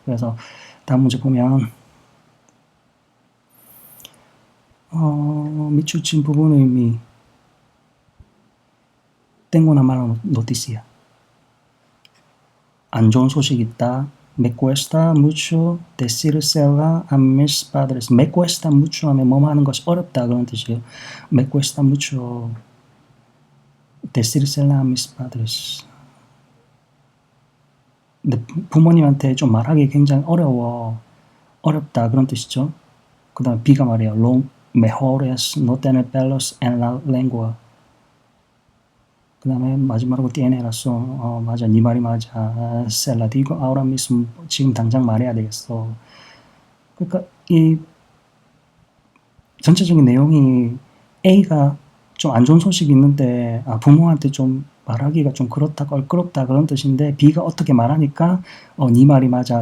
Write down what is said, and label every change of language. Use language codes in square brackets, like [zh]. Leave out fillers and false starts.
[ko] 그래서 다음 문제 보면 밑줄 부분 의미 [es] Tengo una mala noticia. [ko] 안 좋은 소식이 있다. [es] Me cuesta mucho decírsela a mis padres. Me cuesta mucho [ko] 하면 뭐 하는 것이 어렵다 그런 뜻이에요. [es] Me cuesta mucho decírsela a mis padres. [ko] 근데 부모님한테 좀 말하기 굉장히 어렵다 그런 뜻이죠. 그 다음에 B가 말이에요. [es] Lo mejor es no tener pelos en la lengua. [ko] 그 다음에 마지막으로 [es] tiene razón. [ko] 맞아, 네 말이 맞아. [es] Se la digo ahora mismo. [ko] 지금 당장 말해야 되겠어. 그러니까 이 전체적인 내용이 A가 좀 안 좋은 소식이 있는데 부모한테 좀 말하기가 좀 그렇다, 껄끄럽다 그런 뜻인데 B가 어떻게 말하니까 네 말이 맞아.